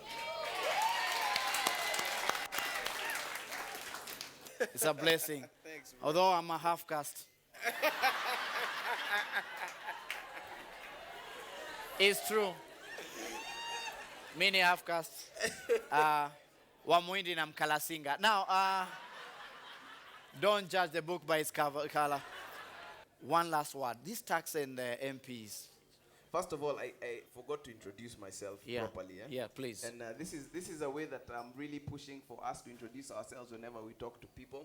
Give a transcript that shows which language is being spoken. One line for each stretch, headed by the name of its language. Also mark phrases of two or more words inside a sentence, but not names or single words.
English: It's a blessing. Thanks, man. Although I'm a half caste. It's true. Many half castes.
Swahili: Wamuindi na Mkalasinga.
English: Now, don't judge the book by its color. One last word. This tax and MPs. First of all, I forgot to introduce myself properly. Yeah, please. And this is a way that I'm really pushing for us to introduce ourselves whenever we talk to people.